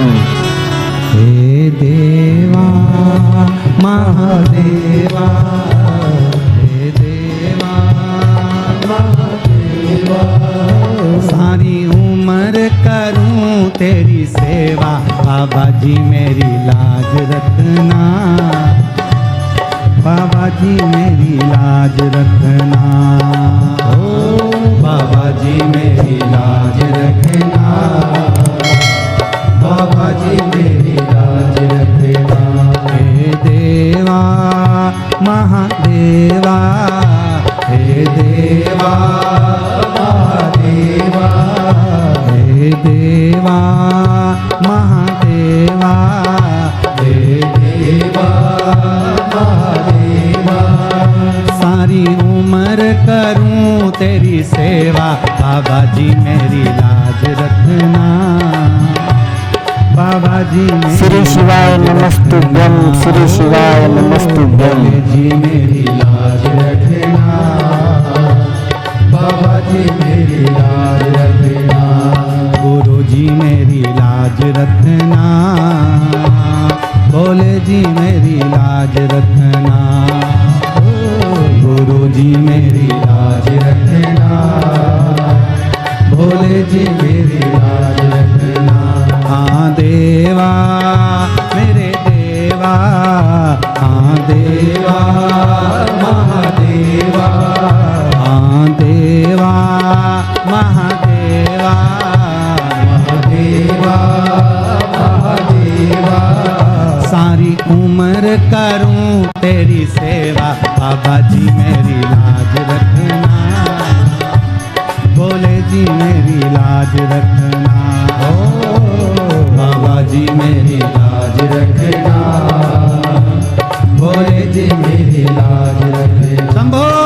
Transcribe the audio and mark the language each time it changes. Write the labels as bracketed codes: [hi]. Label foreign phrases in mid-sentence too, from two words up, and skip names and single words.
[hi] हे देवा महादेवा, हे देवा महादेवा, सारी उम्र करूं तेरी सेवा, बाबा जी मेरी लाज रखना, बाबा जी मेरी लाज रखना, ओ बाबा जी मेरी लाज रखना, बाबा जी मेरी लाज रखना। हे देवा महादेवा, हे देवा महादेवा, हे देवा महादेवा, हे देवा महादेवा, सारी उम्र करूं तेरी सेवा, बाबा जी मेरी लाज रखना, बाबा जी [sa] श्री शिवाय नमस्तुभ्यं, श्री शिवाय नमस्तुभ्यं। [hi] जी मेरी लाज रखना, बाबा जी मेरी लाज रखना, गुरु जी मेरी लाज रखना, भोले जी मेरी लाज रखना, गुरु जी मेरी लाज रखना, भोले जी मेरी लाज रखना। हाँ देवा मेरे देवा, हाँ देवा महादेवा, हाँ देवा महादेवा, महादेवा महादेवा, सारी उम्र करूं तेरी सेवा, बाबा जी मेरी लाज रखना, भोले जी मेरी लाज रखना, ओ बाबा जी मेरी लाज रखना, भोले जी मेरी लाज रखना। शंभो